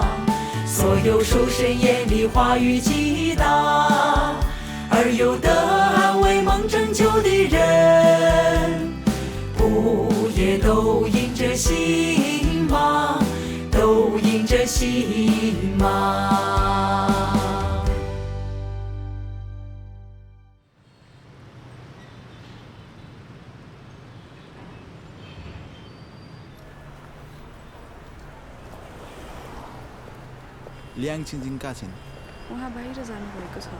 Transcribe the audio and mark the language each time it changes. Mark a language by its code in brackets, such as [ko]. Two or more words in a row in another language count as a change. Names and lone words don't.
[zh] 所有受神眼里话语极大而又得安慰蒙拯救的人，不也都因着心吗？都因着心吗？ [ne] ल्याङ छिन्जिङ कहाँ छिन्? उहाँ बाहिर जानुभएको छ।